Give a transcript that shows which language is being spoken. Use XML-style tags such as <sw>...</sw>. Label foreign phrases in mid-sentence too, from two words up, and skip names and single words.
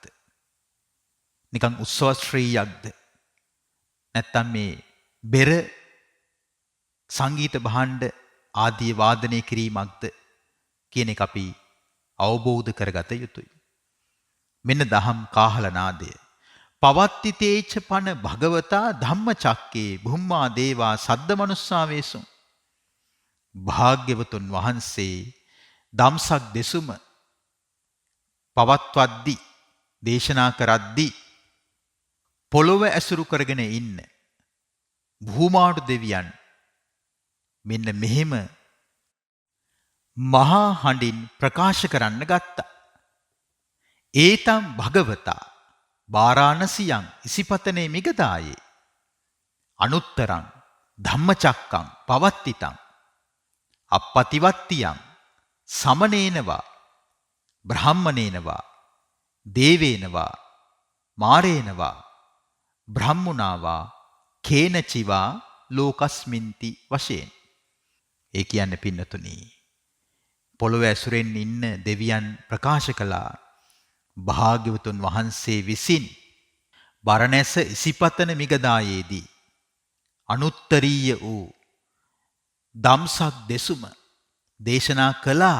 <si>නිකන් උත්සව ශ්‍රීයක්ද? නැත්තම් මේ බෙර සංගීත භාණ්ඩ ආදී වාදනය කිරීමක්ද කියන එක අපි අවබෝධ කරගත යුතුයි. මෙන්න දහම් කාහල නාදය.</si> <pi>පවත්තිතේච පන භගවතා ධම්මචක්කේ බුම්මා දේවා සද්ද මනුස්සාවේසු.</pi> <si>භාග්‍යවතුන් වහන්සේ ධම්සක් දෙසුම පවත්වද්දී, දේශනා කරද්දී පොළොව ඇසුරු කරගෙන ඉන්න භූමාටු දෙවියන් මෙන්න මෙහෙම මහා හඬින් ප්‍රකාශ කරන්න ගත්තා.</si> <pi>ඒතම් භගවතා වාරාණසියං ඉසිපතනේ මිගදායේ අනුත්තරං ධම්මචක්කං පවත්තිතං අපපතිවත්තියං සමනේනවා බ්‍රාහ්මනේනවා දේවේනවා මාරේනවා බ්‍රහ්මුණාවා කේනචිවා ලෝකස්මින්ති වශයෙන්.</pi> <si>ඒ කියන්නේ පින්නතුනි, පොළොව ඇසුරෙන් ඉන්න දෙවියන් ප්‍රකාශ කළා භාග්‍යවතුන් වහන්සේ විසින් බරණැස ඉසිපතන මිගදායේදී අනුත්තරීය වූ ධම්සක් දෙසුම දේශනා කළා.</si>